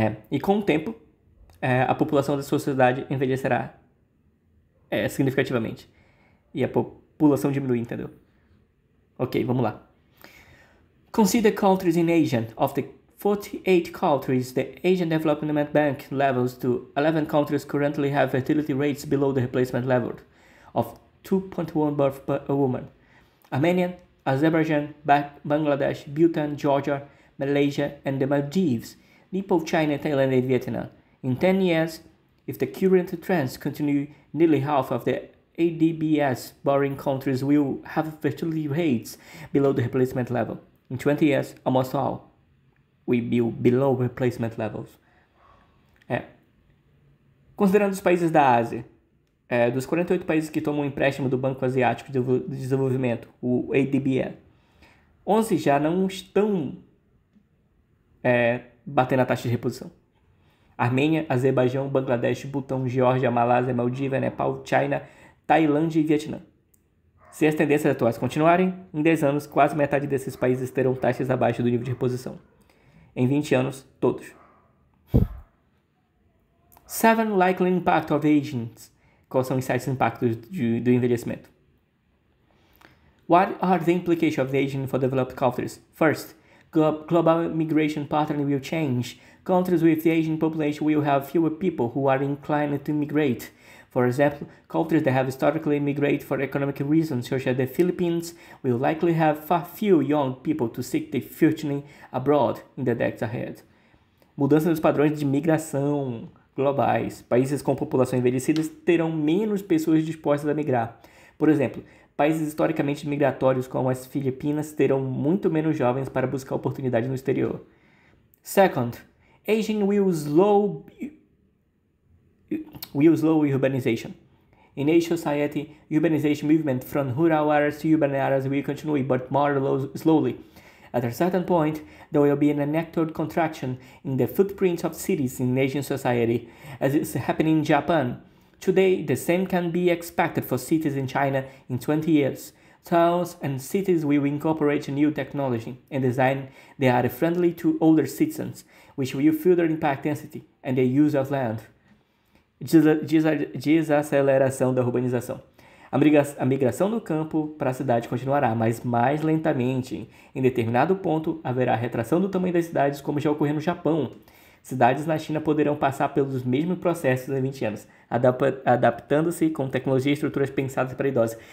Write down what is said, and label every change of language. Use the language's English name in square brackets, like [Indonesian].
[Portuguese] E com o tempo, a população da sociedade envelhecerá significativamente. E a população diminui, entendeu? Ok, vamos lá. [English] Consider countries in Asia. Of the 48 countries, the Asian Development Bank levels to 11 countries currently have fertility rates below the replacement level of 2.1 births per woman. Armenia, Azerbaijan, Bangladesh, Bhutan, Georgia, Malaysia, and the Maldives, Nepal, China, Thailand, and Vietnam. In 10 years, if the current trends continue, nearly half of the ADBS borrowing countries will have fertility rates below the replacement level. In 20 years, almost all will be below replacement levels. [Portuguese] Considerando os países da Ásia, dos 48 países que tomam empréstimo do Banco Asiático de Desenvolvimento, o ADB, 11 já não estão batendo a taxa de reposição. Armênia, Azerbaijão, Bangladesh, Butão, Geórgia, Malásia, Maldivas, Nepal, China, Tailândia e Vietnã. Se as tendências atuais continuarem, em 10 anos, quase metade desses países terão taxas abaixo do nível de reposição. Em 20 anos, todos. [English] 7 Likely Impact of Aging. [Portuguese] Quais são os 7 impactos do envelhecimento? [English] What are the implications of aging for developed countries? First, global migration pattern will change. Countries with aging population will have fewer people who are inclined to migrate. For example, countries that have historically migrated for economic reasons, such as the Philippines, will likely have far few young people to seek their fortune abroad in the decades ahead. [Portuguese] Mudança nos padrões de migração globais. Países com população envelhecida terão menos pessoas dispostas a migrar. Por exemplo, países historicamente migratórios como as Filipinas terão muito menos jovens para buscar oportunidade no exterior. [English] Second, aging will slow urbanization. In each society, urbanization movement from rural areas to urban areas will continue, but more slowly. At a certain point, there will be an unacted contraction in the footprint of cities in Asian society, as is happening in Japan. Today, the same can be expected for cities in China in 20 years. Towns and cities will incorporate new technology and design that are friendly to older citizens, which will further impact density and the use of land. [Portuguese] Desaceleração da urbanização. A migração do campo para a cidade continuará, mas mais lentamente. Em determinado ponto, haverá retração do tamanho das cidades, como já ocorreu no Japão. Cidades na China poderão passar pelos mesmos processos em 20 anos, adaptando-se com tecnologia e estruturas pensadas para idosos.